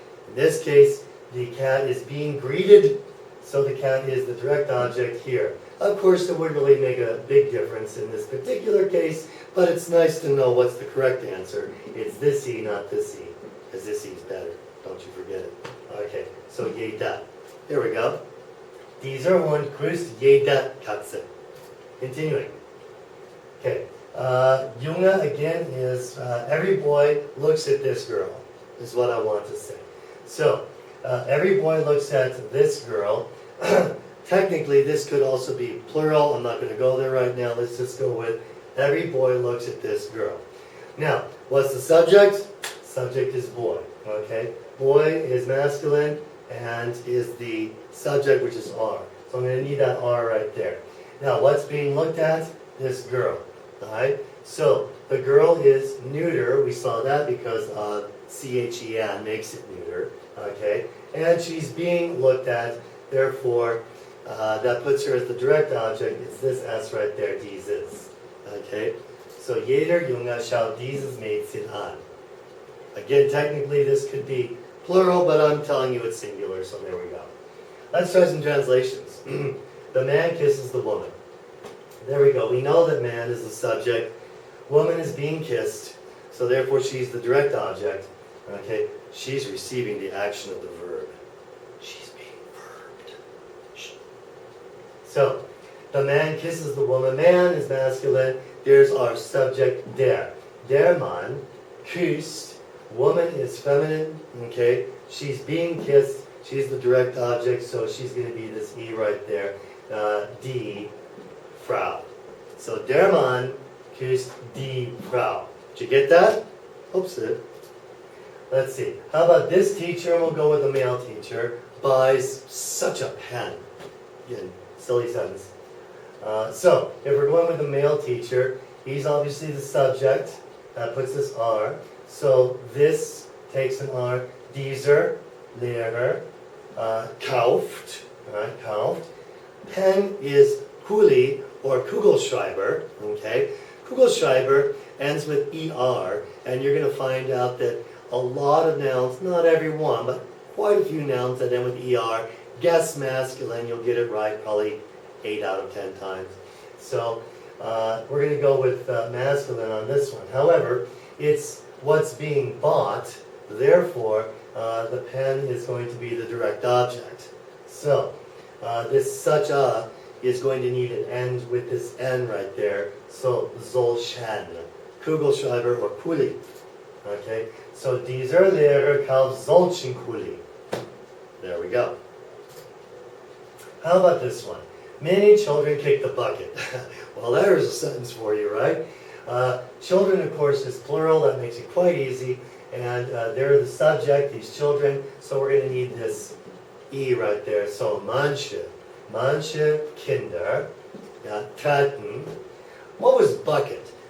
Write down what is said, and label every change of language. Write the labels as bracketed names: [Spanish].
[English] In this case, the cat is being greeted, so the cat is the direct object here. Of course, it wouldn't really make a big difference in this particular case, but it's nice to know what's the correct answer. It's this E, not this E, because this E is better. Don't you forget it. Okay, so jeder. There we go. [German] Dieser Hund grüßt jede Katze. [English] Continuing. Okay. Junge, again, is every boy looks at this girl, is what I want to say. So, every boy looks at this girl. Technically, this could also be plural. I'm not going to go there right now. Let's just go with every boy looks at this girl. Now, what's the subject? Subject is boy, okay? Boy is masculine and is the subject, which is R. So I'm going to need that R right there. Now, what's being looked at? This girl. Alright, so the girl is neuter. We saw that because CHEN makes it neuter. Okay, and she's being looked at. Therefore, that puts her as the direct object. It's this S right there, dieses. [German] Okay, so jeder Junge schaut dieses Mädchen an. [English] Again, technically this could be plural, but I'm telling you it's singular, so there we go. Let's try some translations. The man kisses the woman. There we go. We know that man is the subject. Woman is being kissed, so therefore she's the direct object. Okay? She's receiving the action of the verb. She's being verbed. So, the man kisses the woman. Man is masculine. There's our subject, der. [German] Der Mann küsst. [English] Woman is feminine. Okay? She's being kissed. She's the direct object, so she's going to be this E right there. [German] Die Frau. So, der Mann küsst die Frau. [English] Did you get that? Hope so. Let's see. How about this teacher, and we'll go with the male teacher, buys such a pen. Again, silly sentence. So, if we're going with the male teacher, he's obviously the subject. That puts this R. So, this takes an R. [German] Dieser Lehrer kauft. Right, kauft. [English] Pen is Kuli or Kugelschreiber. Okay? Kugelschreiber ends with ER, and you're going to find out that a lot of nouns, not every one, but quite a few nouns that end with ER, guess masculine, you'll get it right probably 8 out of 10 times. So we're going to go with masculine on this one. However, it's what's being bought, therefore the pen is going to be the direct object. So this such a is going to need an end with this N right there. [German] So solchen, Kugelschreiber or Kuli. Okay, so dieser Lehrer kauft solchen Kuli. [English] There we go. How about this one? Many children kick the bucket. Well, there's a sentence for you, right? Children, of course, is plural. That makes it quite easy. And they're the subject, these children. So we're going to need this E right there. [German] So manche Kinder treten. [English] What was bucket?